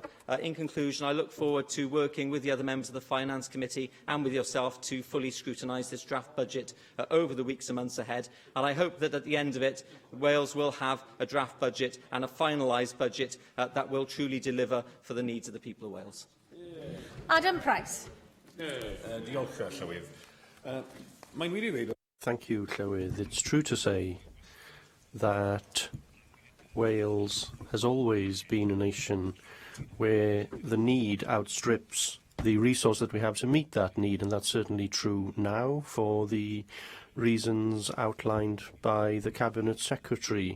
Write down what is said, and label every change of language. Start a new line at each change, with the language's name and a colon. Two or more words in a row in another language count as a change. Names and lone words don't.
English: In conclusion, I look forward to working with the other members of the Finance Committee and with yourself to fully scrutinise this draft budget over the weeks and months ahead, and I hope that at the end of it, Wales will have a draft budget and a finalised budget that will truly deliver for the needs of the people of Wales. Adam Price.
Welsh: Diolch, Llywydd. Mae'n wir I ddweud.
English: Thank you, Llywydd. It's true to say that Wales has always been a nation where the need outstrips the resource that we have to meet that need, and that's certainly true now for the reasons outlined by the Cabinet Secretary.